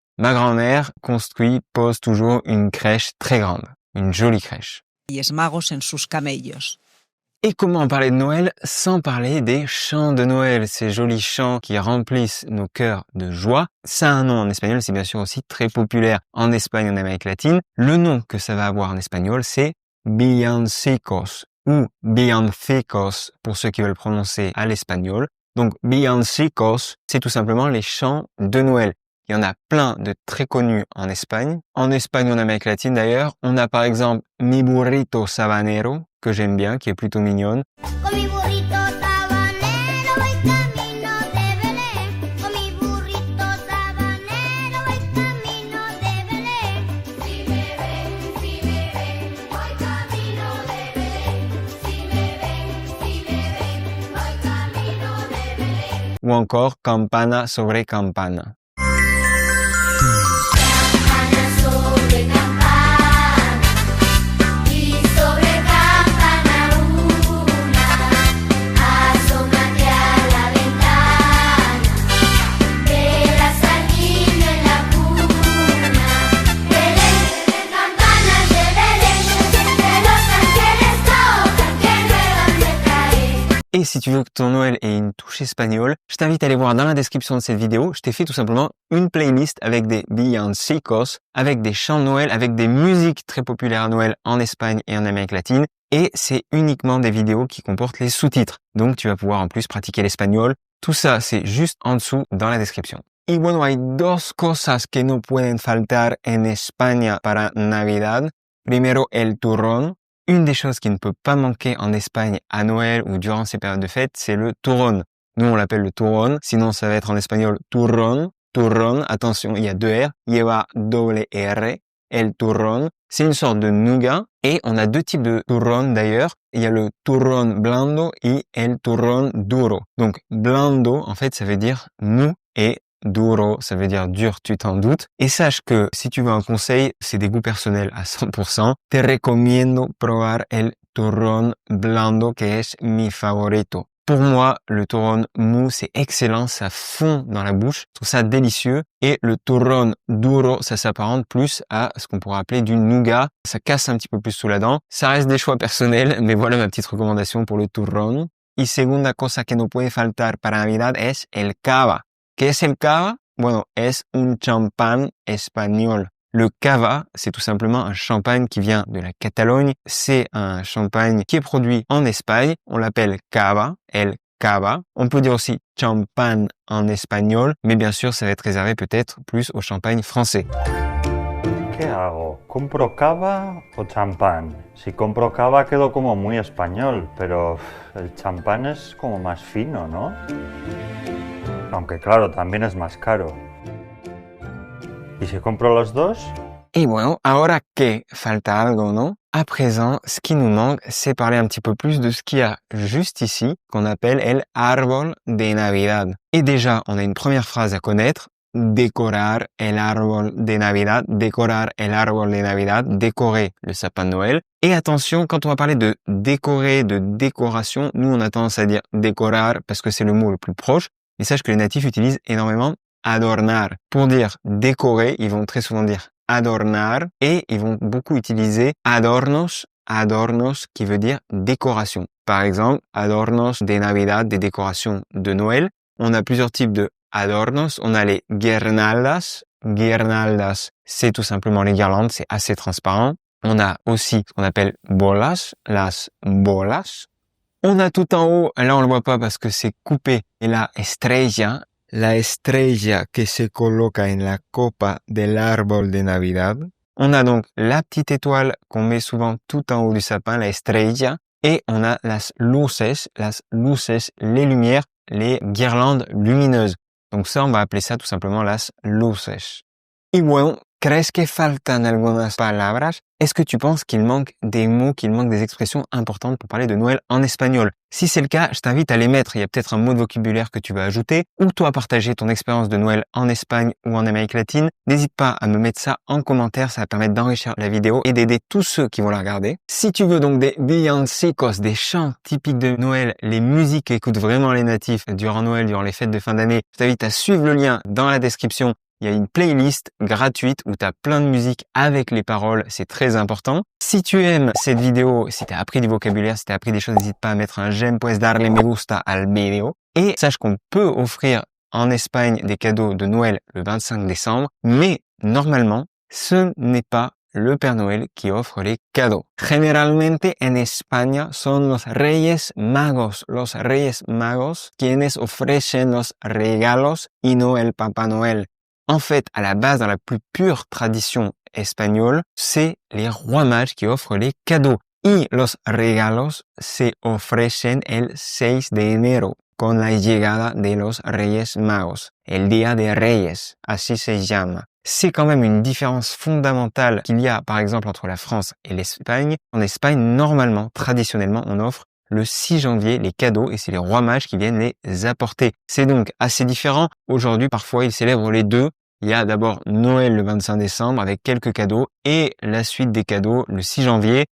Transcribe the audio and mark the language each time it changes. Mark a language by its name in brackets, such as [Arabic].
[French] Ma grand-mère pose toujours une crèche très grande, une jolie crèche. [Spanish] Reyes Magos en sus camellos. [French] Et comment parler de Noël sans parler des chants de Noël, ces jolis chants qui remplissent nos cœurs de joie. Ça a un nom en espagnol, c'est bien sûr aussi très populaire en Espagne, en Amérique latine. Le nom que ça va avoir en espagnol, c'est villancicos ou villancicos pour ceux qui veulent prononcer à l'espagnol. Donc villancicos, c'est tout simplement les chants de Noël. Il y en a plein de très connus en Espagne. En Espagne, en Amérique latine d'ailleurs, on a par exemple Mi burrito sabanero, que j'aime bien, qui est plutôt mignonne. [Spanish] Con mi burrito sabanero voy camino de Belén. Con mi burrito sabanero voy camino de Belén. Si me ven, voy camino de Belén. Si me ven, voy camino de Belén. [French] Ou encore Campana sobre campana. [Spanish] Campana sobre campana y sobre campana una. Asómate a la ventana, verás al niño en la cuna. Belén, campanas de Belén, que los ángeles tocan, que nuevas me traen. [French] Et si tu veux que ton Noël ait une touche espagnole, je t'invite à aller voir dans la description de cette vidéo. Je t'ai fait tout simplement une playlist avec des villancicos, avec des chants de Noël, avec des musiques très populaires à Noël en Espagne et en Amérique latine. Et c'est uniquement des vidéos qui comportent les sous-titres. Donc tu vas pouvoir en plus pratiquer l'espagnol. Tout ça, c'est juste en dessous dans la description. [Spanish] Y bueno, hay dos cosas que no pueden faltar en España para Navidad. Primero, el turrón. [French] Une des choses qui ne peut pas manquer en Espagne à Noël ou durant ces périodes de fête, c'est le turrón. Nous, on l'appelle le turrón. Sinon, ça va être en espagnol turrón. Turrón, attention, il y a deux R. [Spanish] Lleva doble R. El turrón. [French] C'est une sorte de nougat. Et on a deux types de turrón d'ailleurs. Il y a le turrón blando et el turrón duro. Donc, blando, en fait, ça veut dire mou et duro, ça veut dire dur, tu t'en doutes. Et sache que si tu veux un conseil, c'est des goûts personnels à 100%. [Spanish] Te recomiendo probar el turrón blando, que es mi favorito. [French] Pour moi, le turrón mou, c'est excellent, ça fond dans la bouche, je trouve ça délicieux. Et le turrón duro, ça s'apparente plus à ce qu'on pourrait appeler du nougat. Ça casse un petit peu plus sous la dent. Ça reste des choix personnels, mais voilà ma petite recommandation pour le turrón. [Spanish] Y segunda cosa que no puede faltar para Navidad es el cava. ¿Qué es el cava? Bueno, es un champán espagnol. [French] Le cava, c'est tout simplement un champagne qui vient de la Catalogne. C'est un champagne qui est produit en Espagne. On l'appelle cava, el cava. On peut dire aussi champán en espagnol, mais bien sûr, ça va être réservé peut-être plus au champagne français. [Spanish] ¿Qué hago? ¿Compro cava o champán? Si compro cava quedo como muy español, pero el champán es como más fino, ¿no? Aunque claro, también es más caro. ¿Y si compro los dos? Et bueno, ahora que falta algo, ¿no? [French] À présent, ce qui nous manque, c'est parler un petit peu plus de ce qu'il y a juste ici, qu'on appelle el árbol de Navidad. Et déjà, on a une première phrase à connaître. [Spanish] Decorar el árbol de Navidad, decorar el árbol de Navidad, [French] décorer le sapin de Noël. Et attention, quand on va parler de décorer, de décoration, nous on a tendance à dire décorar parce que c'est le mot le plus proche. Et sache que les natifs utilisent énormément adornar. Pour dire décorer, ils vont très souvent dire adornar et ils vont beaucoup utiliser adornos, adornos qui veut dire décoration. Par exemple, adornos de Navidad, des décorations de Noël. On a plusieurs types de adornos. On a les guirnaldas. Guirnaldas, c'est tout simplement les guirlandes, c'est assez transparent. On a aussi ce qu'on appelle bolas, las bolas. On a tout en haut, là on le voit pas parce que c'est coupé, et [Spanish] la estrella que se coloca en la copa del árbol de Navidad. [French] On a donc la petite étoile qu'on met souvent tout en haut du sapin, la estrella, et on a las luces, les lumières, les guirlandes lumineuses. Donc ça, on va appeler ça tout simplement las luces. [Spanish] Y bueno, ¿Crees que faltan algunas palabras? [French] Est-ce que tu penses qu'il manque des mots, qu'il manque des expressions importantes pour parler de Noël en espagnol? Si c'est le cas, je t'invite à les mettre. Il y a peut-être un mot de vocabulaire que tu vas ajouter ou toi partager ton expérience de Noël en Espagne ou en Amérique latine. N'hésite pas à me mettre ça en commentaire, ça va permettre d'enrichir la vidéo et d'aider tous ceux qui vont la regarder. Si tu veux donc des villancicos, des chants typiques de Noël, les musiques qu'écoutent vraiment les natifs durant Noël, durant les fêtes de fin d'année, je t'invite à suivre le lien dans la description. Il y a une playlist gratuite où tu as plein de musique avec les paroles, c'est très important. Si tu aimes cette vidéo, si tu as appris du vocabulaire, si tu as appris des choses, n'hésite pas à mettre un j'aime, [Spanish] puedes darle me gusta al video. [French] Et sache qu'on peut offrir en Espagne des cadeaux de Noël le 25 décembre, mais normalement, ce n'est pas le Père Noël qui offre les cadeaux. [Spanish] Generalmente en España son los Reyes Magos quienes ofrecen los regalos y no el Papá Noel. [French] En fait, à la base, dans la plus pure tradition espagnole, c'est les rois mages qui offrent les cadeaux. [Spanish] Y los regalos se ofrecen el 6 de enero, con la llegada de los Reyes Magos, el Día de Reyes, así se llama. [French] C'est quand même une différence fondamentale qu'il y a, par exemple, entre la France et l'Espagne. En Espagne, normalement, traditionnellement, on offre le 6 janvier les cadeaux et c'est les rois mages qui viennent les apporter. C'est donc assez différent. Aujourd'hui, parfois, ils célèbrent les deux. Il y a d'abord Noël le 25 décembre avec quelques cadeaux et la suite des cadeaux le 6 janvier.